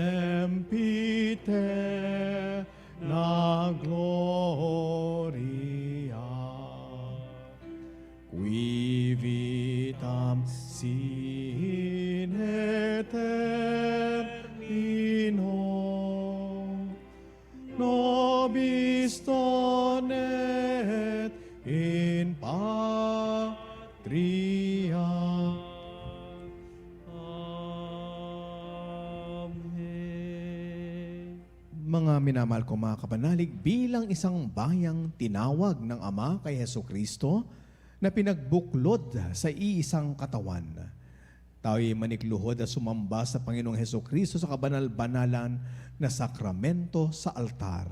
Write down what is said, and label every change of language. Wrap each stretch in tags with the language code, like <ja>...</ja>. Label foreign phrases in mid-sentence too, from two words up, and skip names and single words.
<la>sempiter na gloria qui vitam sine termino nobis donet in patria.</la> <tl>Mga minamahal ko mga kapanalig, bilang isang bayang tinawag ng Ama kay Heso Kristo na pinagbuklod sa iisang katawan, tayo'y manikluhod at sumamba sa Panginoong Heso Kristo sa kabanal-banalan na sakramento sa altar.</tl>